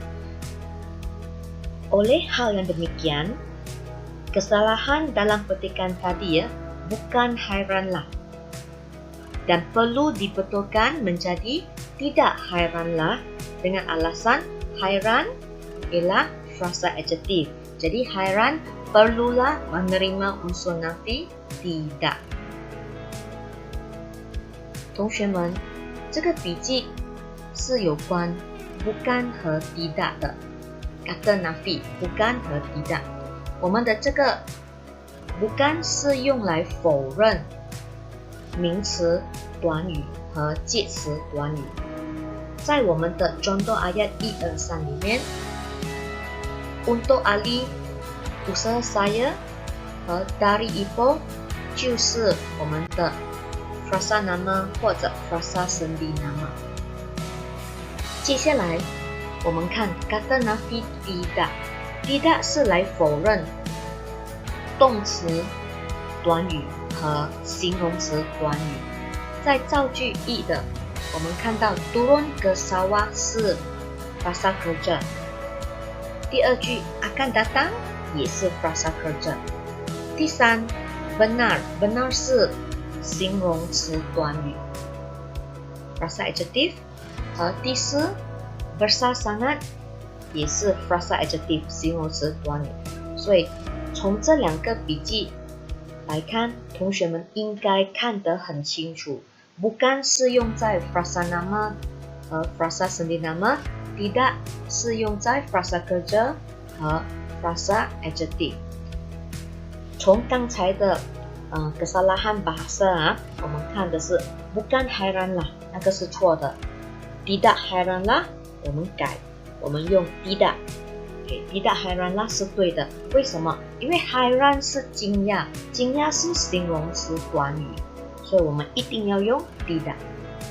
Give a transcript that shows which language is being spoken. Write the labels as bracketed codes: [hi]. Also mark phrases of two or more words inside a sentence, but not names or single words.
[ms] Oleh hal yang demikian, kesalahan dalam petikan tadi ya, bukan hairanlah. Dan perlu dibetulkan menjadi tidak hairanlah dengan alasan hairan ialah frasa adjektif. Jadi hairan perlulah menerima unsur nafi tidak. [zh] 同学们，这个笔记是有关 bukan 和 tidak 的 [ms] kata nafi bukan [zh] 和 tidak。我们的这个 bukan 是用来否认名词、短语和介词短语。在我们的 [ms] contoh ayat [zh] 1, 2, 3 里面 [ms] untuk Ali, usaha saya [zh] 和 [ms] dari Ipoh [zh] 就是我们的 [ms] frasa nama [zh] 或者 [ms] frasa sendi nama。 [zh] 接下来我们看 [ms] kata nafi tidak。 [zh] tidak 是来否认动词、短语和形容词短语。在造句1的，我们看到 [ms] turun ke sawah [zh] 是 [ms] frasa kerja。 [zh] 第二句 [ms] akan datang [zh] 也是 [ms] frasa kerja。 [zh] 第三 benar 是形容词短语 [ms] frasa adjektif。 [zh] 和第四 [ms] besar sangat [zh] 也是 [ms] frasa adjektif [zh] 形容词短语。所以从这两个笔记来看，同学们应该看得很清楚。 bukan 是用在 [ms] frasa nama [zh] 和 [ms] frasa sendi nama， [zh] tidak 是用在 [ms] frasa kerja [zh] 和 [ms] frasa adjektif。 [zh] 从刚才的 [ms] kesalahan bahasa [zh] 我们看的是 [ms] bukan hairanlah， [zh] 那个是错的。 [ms] tidak hairanlah [zh] 我们改，我们用 tidak。 [ms] tidak hairanlah [zh] 是对的。为什么？因为 hairan 是惊讶，惊讶是形容词短语，所以我们一定要用 tidak。